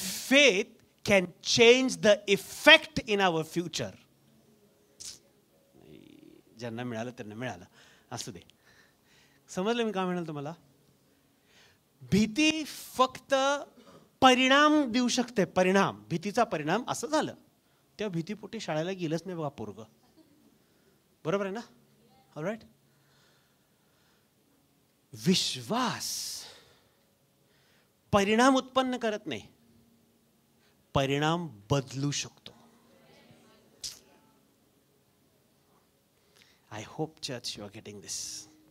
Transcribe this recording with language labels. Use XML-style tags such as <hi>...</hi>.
<en>Faith can change the effect in our future.</en> <mr>ज्यांना मिळालं त्यांना मिळालं, असू दे. समजलं मी काय म्हणाल तुम्हाला. भीती फक्त परिणाम देऊ शकते. परिणाम, भीतीचा परिणाम असं झालं, त्या भीतीपोटी शाळेला गेलंच नाही बघा पोरग. बरोबर आहे ना. ऑलराईट. विश्वास परिणाम उत्पन्न करत नाही, परिणाम बदलू शकतो.</mr> <en>I hope church you are getting this.</en>